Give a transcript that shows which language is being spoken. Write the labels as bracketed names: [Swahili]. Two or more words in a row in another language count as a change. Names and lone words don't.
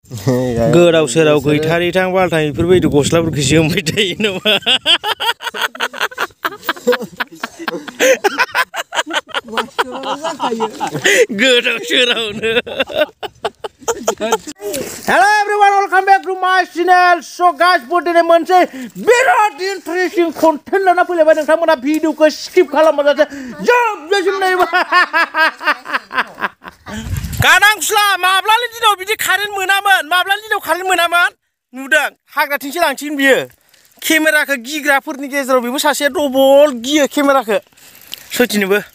[Bodo] गोदाव सोराव गैथारै थां बालथां बेफोरबायदि गस्लाफोरखौ जोमबाय थायो नामा गोदाव सोरावनो [English] Hello everyone, welcome back to my channel. So guys, [Bodo] दिनै मोनसे बिराद [English] interesting content [Bodo] लाना फैलायबाय नोंथांमोना भिडिअखौ स्किप खालामाजासे जोबजासिम नायबा गानांसुला माब्लानि दिनाव बिदि कारेन्ट मोनामोन माब्लानि दिनाव कारेन्ट मोनामोन नुदों हाग्राथिंसो लांसिगोन बियो केमेराखौ गिग्राफोरनि गेजेराव बेबो सासे डबल गियो केमेराखौ सथिनोबो